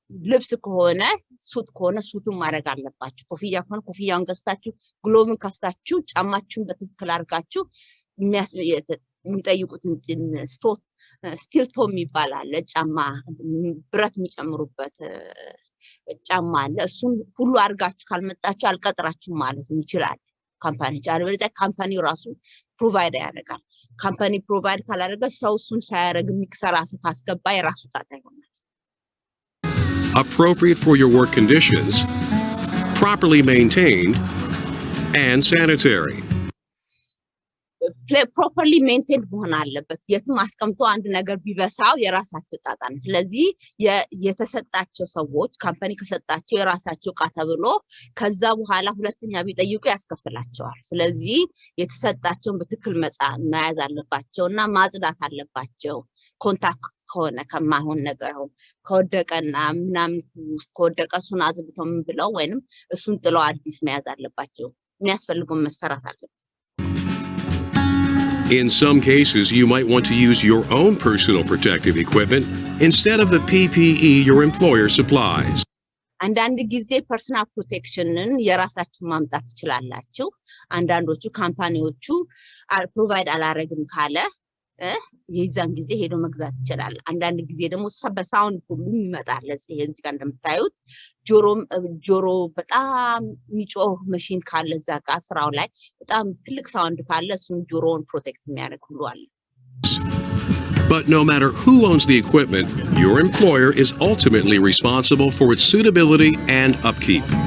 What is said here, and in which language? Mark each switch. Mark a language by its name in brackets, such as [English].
[Amharic] ልብስ ከሆነ ሱት ከሆነ ሱቱን ማድረግ አለባችሁ ኮፍያ ከሆነ ኮፍያውን ገዝታችሁ ግሎቭን ካስታችሁ ጫማችሁን በትክክል አድርጋችሁ የሚጠይቁትን ስቲል ቶም ይባላል ጫማ ብረት የሚጨምሩበት ጫማ አለ እሱን ሁሉ አድርጋችሁ ካልመጣችሁ አልቀጥራችሁም ማለት ይችላል ካምፓኒ ጃለበለዚያ ካምፓኒው ራሱ ፕሮቫይድ ያደርጋል ካምፓኒ ፕሮቫይድ ካላደረገ ሰው እሱን ሳያደርግ የሚሰራ ሰው ካስገባ የራሱ ጣጣ ይሆናል [English] appropriate for your work conditions properly maintained and sanitary properly maintained [Amharic] መሆን አለበት የትም አስቀምጦ አንድ ነገር ቢበሳው የራሳቸው ጣጣ ነው ስለዚህ የተሰጣቸው ሰዎች ካምፓኒ ከሰጣቸው የራሳቸው ቃ ተብሎ ከዛ በኋላ ሁለተኛ ቢጠይቁ ያስከፍላቸዋል ስለዚህ የተሰጣቸውን በትክክል መያዝ አለባቸውና ማጽዳት አለባቸው ኮንታክት ከሆነ ከማይሆን ነገር ከወደቀና ምናምን ውስጥ ከወደቀ እሱን አዝብተው ምን ብለው ወይንም እሱን ጥለው አዲስ መያዝ አለባቸው የሚያስፈልገው መሰራት አለበት [English] In some cases, you might want to use your own personal protective equipment instead of the PPE your employer supplies. [Amharic] አንዳንድ ጊዜ ፐርሰናል ፕሮቴክሽንን የራሳችሁ ማምጣት ትችላላችሁ አንዳንዶቹ ካምፓኒዎቹ ፕሮቫይድ አላረግም ካለ የዛን ጊዜ ሄዶ መግዛት ይችላል አንዳንድ ጊዜ ደግሞ በሳውንድ ሁሉ ይመጣል እዚህ ጋር እንደምታዩት ጆሮ በጣም ሚጮህ ማሽን ካለ እዛ ጋር ስራው ላይ በጣም ትልቅ ሳውንድ ካለ እሱን ጆሮውን ፕሮቴክት የሚያደርግ ሁሉ አለ [English] But no matter who owns the equipment, your employer is ultimately responsible for its suitability and upkeep.